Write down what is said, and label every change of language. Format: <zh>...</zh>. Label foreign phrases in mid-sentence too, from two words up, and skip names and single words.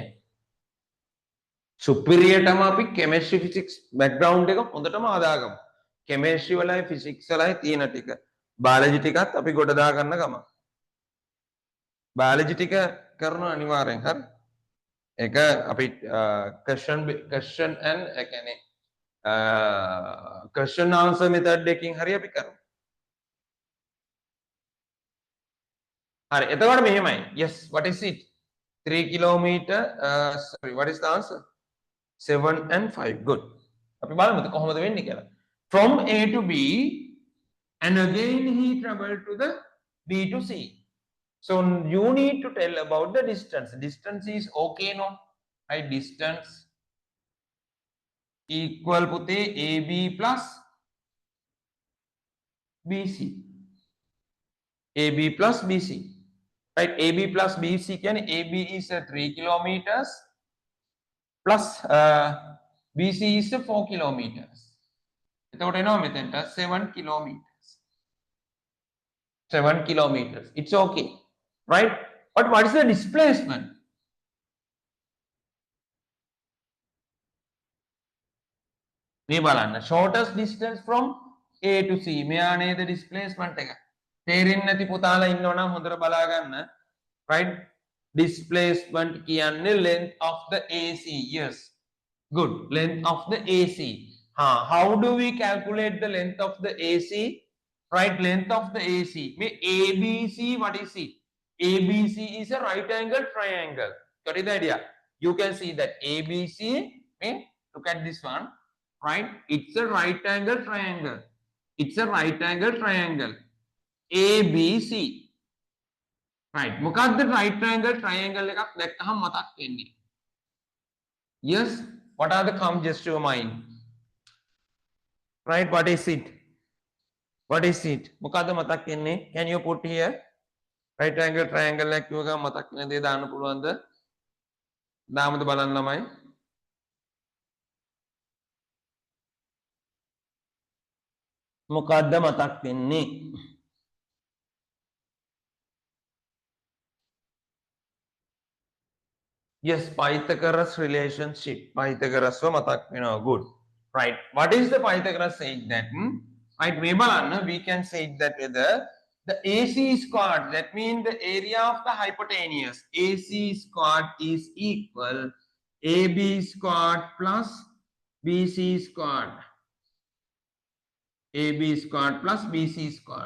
<si>superior ටම අපි</si> <en>chemistry physics background</en> <si>එක හොඳටම හදාගමු. chemistry වලයි physics වලයි තියෙන ටික. biology ටිකත් අපි ගොඩ දා ගන්න ගම. biology ටික කරනවා අනිවාර්යෙන් හරි. ඒක අපි</si> <en>question and</en> <si>ඒ කියන්නේ</si> <en>question answer method</en> <si>එකකින් හරි අපි කරමු. Hari, එතකොට මෙහෙමයි.</si> <en>Yes, what is it? 3 kilometer. Sorry, what is the answer? 7 and 5. Good.</en> <si>අපි බලමුද කොහොමද වෙන්නේ කියලා.</si> <en>From A to B and again he traveled to the B to C. So you need to tell about the distance. Distance is okay, no? Right, distance equal පුතේ AB plus BC. AB plus BC. Right, AB plus BC can AB is 3 kilometers plus BC is 4 kilometers. Without any 7 kilometers. 7 kilometers. It's okay, right? But what is the displacement?</en> <si>මේ බලන්න</si> <en>shortest distance from A to C</en> <si>මෙයා නේද displacement එක තේරෙන්නේ නැති පුතාලා ඉන්නවනම් හොඳට බලා ගන්න</si> <en>right displacement</en> <si>කියන්නේ</si> <en>length of the AC yes good length of the AC how do we calculate the length of the AC right length of the AC may ABC what is it ABC is a right angle triangle got it the idea you can see that ABC look at this one right it's a right angle triangle it's a right angle triangle ABC right මොකක්ද right angle triangle</en> <si>එකක් දැක්කහම මතක් වෙන්නේ</si> <en>yes what are the come just to your mind right what is it</en> <si>මොකක්ද මතක් වෙන්නේ</si> <en>can you put here right angle triangle</en> <si>එකක් කියවගම මතක් වෙන දේ දාන්න පුළුවන්ද දාමුද බලන්න ළමයි මොකද්ද මතක් වෙන්නේ</si> <en>yes Pythagoras relationship</en> <si>Pythagoras මතක් වෙනවා</si> <en>good right what is the Pythagoras saying that right</en> <si>මේ බලන්න</si> <en>we can say that whether the AC squared that means the area of the hypotenuse AC squared is equal AB squared plus BC squared AB squared plus BC squared.</en>